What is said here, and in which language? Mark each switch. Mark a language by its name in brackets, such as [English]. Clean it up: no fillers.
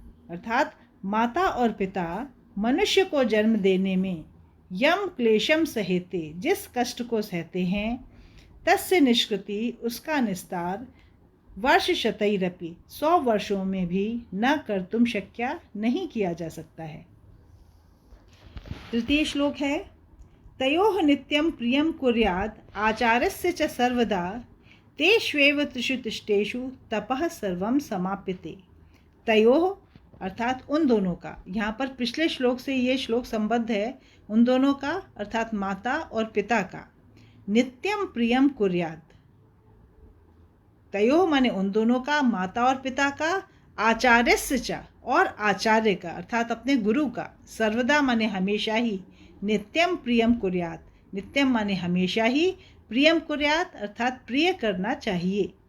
[Hindi] अर्थात माता और पिता मनुष्य को जन्म देने में [Sanskrit] यम क्लेशम सहेते, [Hindi] जिस कष्ट को सहते हैं, [Sanskrit] तस्य निष्कृति [Hindi] उसका निस्तार, वर्षशतैरपि 100 वर्षों में भी [Sanskrit] न कर्तुम शक्या [Hindi] नहीं किया जा सकता है। [Sanskrit] तृतीय श्लोक है तयोः नित्यं प्रियं कुर्यात् आचार्यस्य च सर्वदा तेष्वेव त्रिषु तिष्ठेषु तपः सर्वं समाप्यते। [Hindi] तयोः अर्थात उन दोनों का, यहाँ पर पिछले श्लोक से ये श्लोक संबद्ध है, उन दोनों का अर्थात माता और पिता का। [Sanskrit] नित्यम प्रियम कुर्यात्, [Hindi] तयोः माने उन दोनों का, माता और पिता का, [Sanskrit] आचार्यस्य च [Hindi] और आचार्य का अर्थात अपने गुरु का, सर्वदा माने हमेशा ही, नित्यम प्रियम कुर्यात्, नित्यम माने हमेशा ही, प्रियम कुर्यात् अर्थात प्रिय करना चाहिए।